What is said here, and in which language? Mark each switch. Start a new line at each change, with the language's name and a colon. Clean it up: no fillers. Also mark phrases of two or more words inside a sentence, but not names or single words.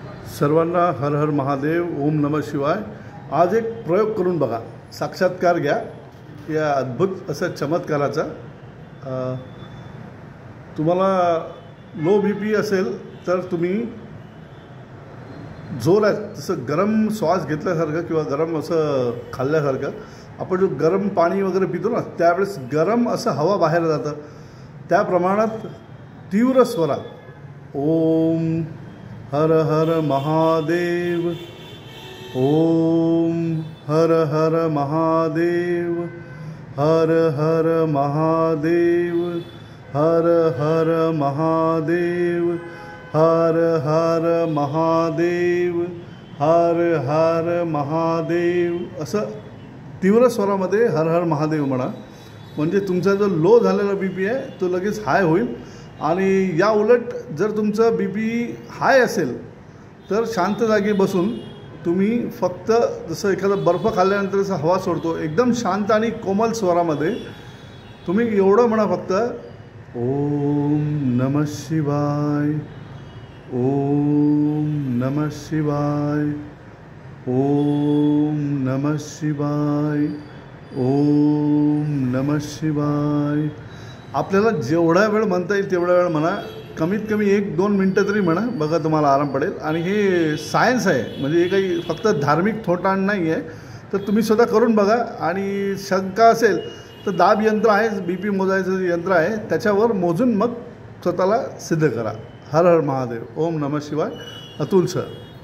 Marathi: सर्वांना हर हर महादेव,
Sanskrit: ओम नमः शिवाय।
Marathi: आज एक प्रयोग करून बघा, साक्षात्कार घ्या या अद्भुत असा चमत्काराचा। तुम्हाला
English: low BP
Marathi: असेल तर तुम्ही जोरात जसं गरम श्वास घेतल्यासारखं किंवा गरम असं खाल्ल्यासारखं आपण जो गरम पाणी वगैरे पितो ना, त्यावेळेस गरम असं हवा बाहेर जातं, त्या प्रमाणात तीव्र स्वरात ओम हर हर महादेव, ओम हर हर महादेव, हर हर महादेव, हर हर महादेव, हर हर महादेव, हर हर महादेव असं तीव्र स्वरामध्ये हर हर महादेव म्हणा। म्हणजे तुमचा जो लो झालेला बीपी आहे तो लगेच हाय होईल। आणि या उलट जर तुमचा
English: BP high
Marathi: असेल तर शांत जागी बसून तुम्ही फक्त जसं एखादा बर्फ खाल्ल्यानंतर जसं हवा सोडतो एकदम शांत आणि कोमल स्वरामध्ये तुम्ही एवढं म्हणा फक्त
Sanskrit: ओम नमः शिवाय, ओम नमः शिवाय, ओम नमः शिवाय, ओम नमः शिवाय।
Marathi: आपल्याला जेवढा वेळ म्हणता येईल तेवढा वेळ म्हणा, कमीत कमी 1-2 मिनटं तरी म्हणा, बघा तुम्हाला आराम पडेल। आणि हे सायन्स आहे, म्हणजे हे काही फक्त धार्मिक थोटाण नाही आहे, तर तुम्ही स्वतः करून बघा। आणि शंका असेल तर दाब यंत्र आहे, बीपी मोजायचं यंत्र आहे, त्याच्यावर मोजून मग स्वतःला सिद्ध करा। हर हर महादेव,
Sanskrit: ओम नमः शिवाय। अतुल सर।